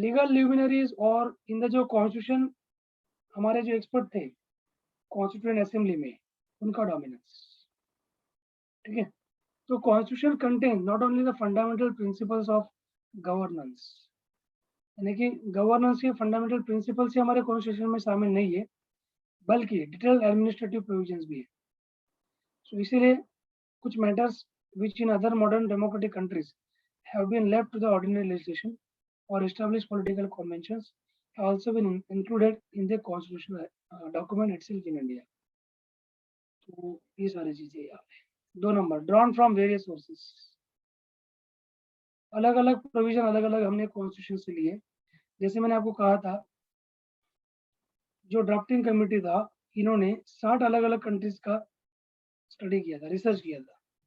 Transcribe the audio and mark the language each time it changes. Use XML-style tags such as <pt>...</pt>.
<hi>Legal luminaries और in the जो constitution, हमारे जो एक्सपर्ट थे कॉन्स्टिट्यूएंट असेंबली में, उनका डोमिनेंस, ठीक है। तो</hi> <en>constitution contain not only the fundamental principles of governance,</en> <hi>यानी कि गवर्नेंस के फंडामेंटल प्रिंसिपल्स ही हमारे कॉन्स्टिट्यूशन में शामिल नहीं है, बल्कि डिटेल एडमिनिस्ट्रेटिव प्रोविजंस भी है। सो इसीलिए कुछ matters</hi> <en>which in other modern democratic countries have been left to the ordinary legislation or established political conventions have also been included in the constitutional document itself in India.</en> <hi>तो ये सारी चीजें यहाँ पे 2 number</hi> <en>drawn from various sources,</en> <hi>अलग अलग provision अलग अलग हमने कॉन्स्टिट्यूशन से लिए। जैसे मैंने आपको कहा था, जो ड्राफ्टिंग कमेटी था, इन्होंने 60 अलग अलग कंट्रीज का स्टडी किया था, रिसर्च किया था।</hi>